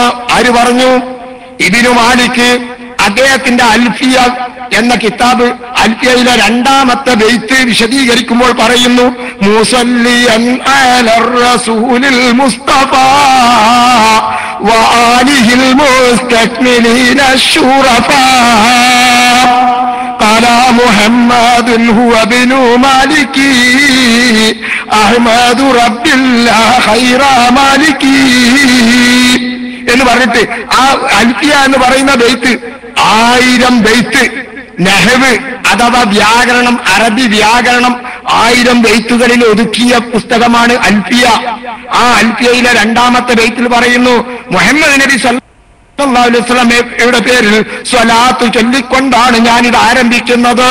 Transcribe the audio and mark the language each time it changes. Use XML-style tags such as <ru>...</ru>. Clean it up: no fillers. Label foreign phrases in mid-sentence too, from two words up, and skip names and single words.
<ml>ആര് പറഞ്ഞു? ഇബ്നു മാലിക് അദ്ദേഹത്തിന്റെ അൽഫിയ എന്ന കിതാബ്, അൽഫിയയിലെ രണ്ടാമത്തെ ബൈത്ത് വിശദീകരിക്കുമ്പോൾ പറയുന്നു,</ml> <ar>مصليا على الرسول المصطفى وآله المستكملين الشرفا قال محمد هو ابن مالك أحمد رب الله خير مالك</ar> <ml>എന്ന് പറഞ്ഞിട്ട് ആ അൽഫിയ എന്ന് പറയുന്ന ബൈത്ത് 1000 ബൈത്ത് നഹ്വ് അഥവാ വ്യാകരണം, അറബി വ്യാകരണം 1000 ബൈത്തുകളിൽ ഒതുക്കിയ പുസ്തകമാണ് അൽഫിയ. ആ അൽഫിയയിലെ രണ്ടാമത്തെ ബൈത്തിൽ പറയുന്നു, മുഹമ്മദ് നബി</ml> <ar>صلى الله عليه</ar> <ml>വസല്ലമയുടെ പേരിൽ സ്വലാത്ത് ചൊല്ലിക്കൊണ്ടാണ് ഞാനിത് ആരംഭിക്കുന്നത്.</ml>